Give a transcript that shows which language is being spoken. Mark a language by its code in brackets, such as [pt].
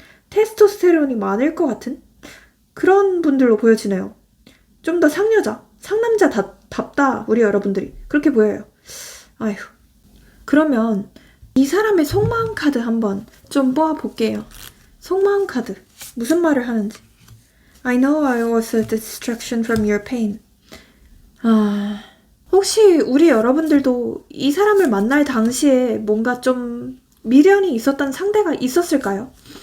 [ko] 테스토스테론이 많을 것 같은? 그런 분들로 보여지네요. 좀 더 상남자답다, 우리 여러분들이. 그렇게 보여요. 아휴. 그러면 이 사람의 속마음 카드 한번 좀 뽑아볼게요. 속마음 카드. 무슨 말을 하는지. [en] I know I was a distraction from your pain. [ko] 혹시 우리 여러분들도 이 사람을 만날 당시에 뭔가 좀 미련이 있었던 상대가 있었을까요?